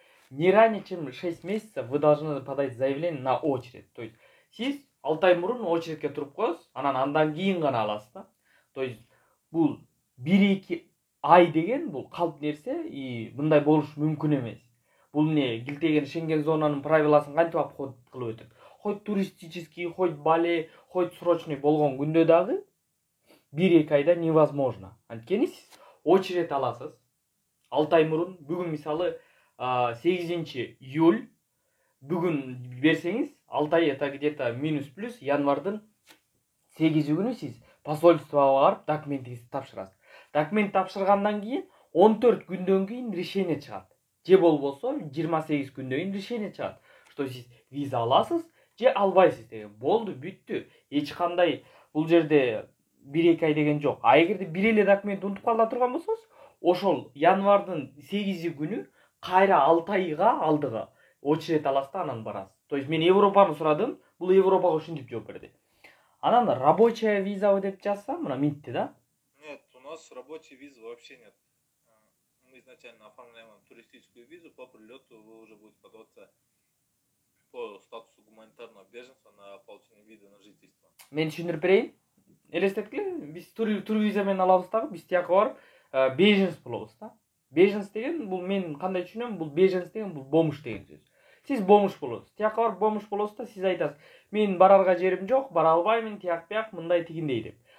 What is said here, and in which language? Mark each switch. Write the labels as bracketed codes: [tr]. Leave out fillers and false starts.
[ru] Не ранее, чем 6 месяцев вы должны подать заявление на очередь. [ky] То есть сиз 6 ай мурун очередке туруп коесуз, андан кийин гана аласыз да. То есть бул 1-2 ай деген бул калп нерсе, и мындай болуш мүмкүн эмес. Бул не килтеген Шенген зонанын правиласын кантип обход кылып өтөт? Хоть туристический, хоть бале, хоть срочный болгон күндө дагы 1-2 айда невозможно. Анткени сиз очередь аласыз. 6 ай мурун, бүгүн мисалы 8 июль, бүгүн берсеңиз, 6 ай [ru] это где-то минус-плюс [ky] январдын 8 күнү сиз посольствого барып документиңизди тапшырасыз. Документ тапшыргандан кийин 14 күндөн кийин решение чыгат. Же болбосо 28 күндөн кийин решение чыгат, что сиз виза аласыз же албайсыз деген. Болду, бүттү. Эч кандай бул жерде 1-2 ай деген жок. А эгерде бир эле документ унутуп кала турган болсоңуз, ошол январдын 8 күнү кайра 6 айга алдыга очередь аласыз да, анан барасыз. То есть мен Европаны сурадым, бул Европага ушинтип жооп берди. Анан рабочая виза деп жазсам, мына минтти да. [ru] Нет, у нас рабочей визы вообще нет. Мы изначально оформляем туристическую визу, по прилету вы уже будете подаваться по статусу гуманитарного беженства на получение вида на жительство. [ky] Мен түшүндүрүп берейин. Элестеткиле, биз тур виза менен алабыз дагы, биз тияка барып беженс болобуз да. Беженс деген бул мен кандай түшүнөм, бул беженс деген бул бомж деген сөз. Сиз бомж болосуз. Тияка барып бомж болосуз да, сиз айтасыз: "Мен барарга жерим жок, бара албаймын, тияк бияк, мындай тигиндей" деп.